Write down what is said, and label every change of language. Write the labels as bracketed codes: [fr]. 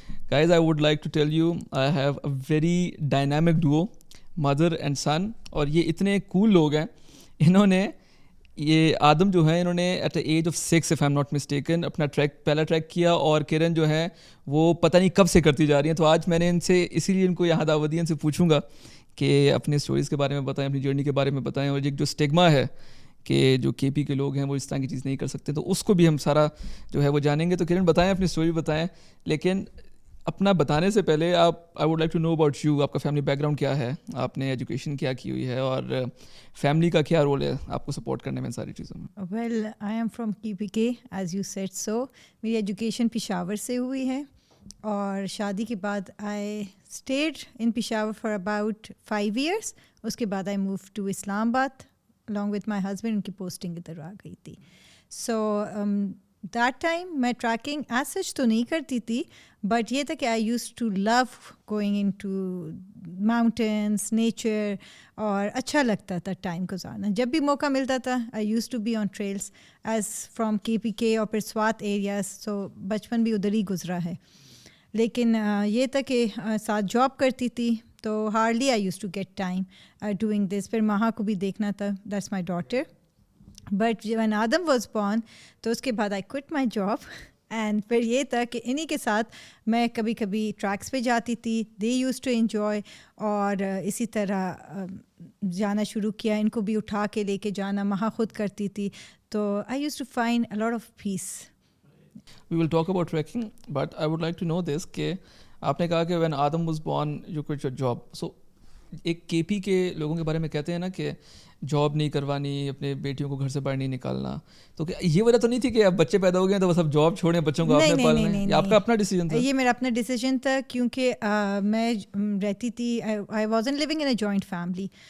[en] Guys, I would like to tell you I have a very dynamic duo, mother and son. [ur] اور یہ اتنے cool لوگ ہیں. انہوں نے یہ آدم جو ہے انہوں نے [en] at the age of 6 if I'm not mistaken [ur] اپنا پہلا ٹریک کیا, اور کرن جو ہے وہ پتہ نہیں کب سے کرتی جا رہی ہیں. تو آج میں نے ان سے اسی لیے ان کو یہاں دعوت دی, ان سے پوچھوں گا کہ اپنے اسٹوریز کے بارے میں بتائیں, اپنی جرنی کے بارے میں بتائیں, اور ایک جو اسٹگما ہے کہ جو کے پی کے لوگ ہیں وہ اس طرح کی چیز نہیں کر سکتے, تو اس کو بھی ہم سارا جو ہے وہ جانیں گے. تو کرن بتائیں, اپنی اسٹوری بتائیں, لیکن اپنا بتانے سے پہلے آپ [en] I would like to know about you. [ur] آپ کا فیملی بیک گراؤنڈ کیا ہے, آپ نے ایجوکیشن کیا کی ہوئی ہے, اور فیملی کا کیا رول ہے آپ کو سپورٹ کرنے میں ساری چیزوں میں؟ [en] Well, I am from KPK as you said so. [ur] میری ایجوکیشن پشاور سے ہوئی ہے, اور شادی کے بعد [en] I stayed in [ur] Peshawar for about 5 years. اس کے بعد [en] I moved to Islamabad along with my husband. [ur] ان کی پوسٹنگ ادھر آ گئی تھی. [en] So that time [ur] میں ٹریکنگ ایز سچ تو نہیں کرتی تھی, بٹ یہ تھا کہ [en] I use to love going into mountains, nature, [ur] اور اچھا لگتا تھا ٹائم گزارنا. جب بھی موقع ملتا تھا [en] I use to be on trails as from [ur] KPK اور پھر سوات ایریاز. سو بچپن بھی ادھر ہی گزرا ہے. لیکن یہ تھا کہ ساتھ جاب کرتی تھی تو [en] Hardly I use to get time doing this. [ur] پھر ماہا کو بھی دیکھنا تھا, [en] That's my daughter. But when Adam was born [ur] تو اس کے بعد [en] I quit my job, and [ur] پھر یہ تھا کہ انہی کے ساتھ میں کبھی کبھی ٹریکس پہ جاتی تھی. [en] they use to enjoy, [ur] اور اسی طرح جانا شروع کیا. ان کو بھی اٹھا کے لے کے جانا ماہا خود کرتی تھی. تو [en] I use to find a lot of peace. We will talk about trekking, but I would like to know this [ur] کہ آپ نے کہا کہ [en] when Adam was born you quit your job. [ur] So ایک KP کے لوگوں کے بارے میں کہتے ہیں نا کہ جاب نہیں کروانی, اپنے بیٹیوں کو گھر سے باہر نہیں نکالنا. تو یہ وجہ تو نہیں تھی کہ اب بچے پیدا ہو گئے تو بس اب جاب چھوڑیں, بچوں کو آپ نے پالنا ہے؟ یہ آپ کا اپنا ڈیسیجن تھا؟ یہ میرا اپنا ڈیسیجن تھا, کیونکہ میں رہتی تھی, [en] I wasn't living in a joint family.